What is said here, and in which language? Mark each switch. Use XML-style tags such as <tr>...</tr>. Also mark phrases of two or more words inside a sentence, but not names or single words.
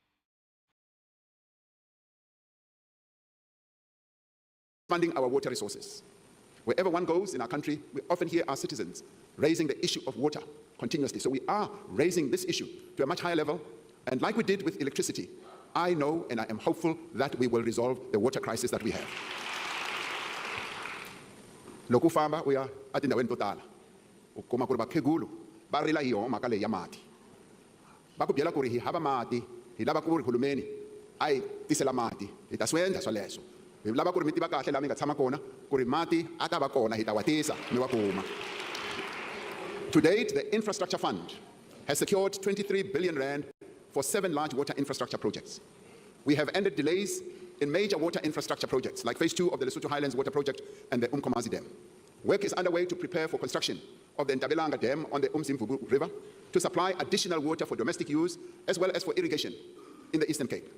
<en>Expanding our water resources. Wherever one goes in our country, we often hear our citizens raising the issue of water continuously. So we are raising this issue to a much higher level. And like we did with electricity, I know and I am hopeful that we will resolve the water crisis that we have.</en> <ts>Loko famba uya atindaweni to tala. Ukuma ku ri vakhegulu va rila hi yona mhaka leyi ya mati. Va ku byela ku ri hi hava mati, hi lava ku ri hulumeni a hi tisela mati, hi ta swi endla sweleswo. Hi lava ku ri mi tiva kahle laha mi nga tshama kona ku ri mati a ta va kona, hi ta wa tisa mi wa kuma.</ts> <en>To date, the Infrastructure Fund has secured 23 billion rand for 7 large water infrastructure projects. We have ended delays in major water infrastructure projects like Phase 2 of the Lesotho Highlands Water Project and the Umkomazi Dam. Work is underway to prepare for construction of the Ntabelanga Dam on the Umzimvubu River to supply additional water for domestic use as well as for irrigation in the Eastern Cape.</en>